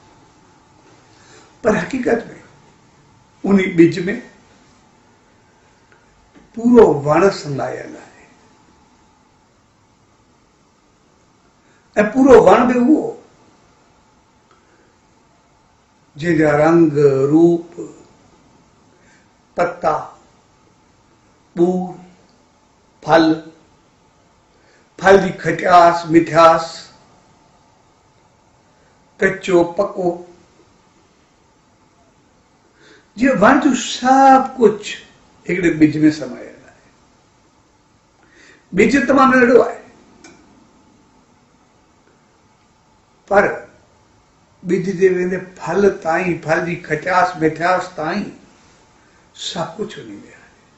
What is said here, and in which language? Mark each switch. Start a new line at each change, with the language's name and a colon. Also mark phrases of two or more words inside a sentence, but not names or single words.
Sindhi: पर हक़ीक़त में उन ॿिज में पूरो वण समायल आहे, ऐं पूरो वण बि उहो जंहिंजा रंग रूप पत्ता ॿूर फल फल जी खटास मिठास कच्चो पको जीअं वण जो सभु कुझु हिकिड़े ॿिज में समायल आहे। ॿिज तमामु नंढड़ो आहे, पर ॿिज जे वेंदे फल ताईं, फल जी खटास मिठास ताईं सभु कुझु उन में आहे।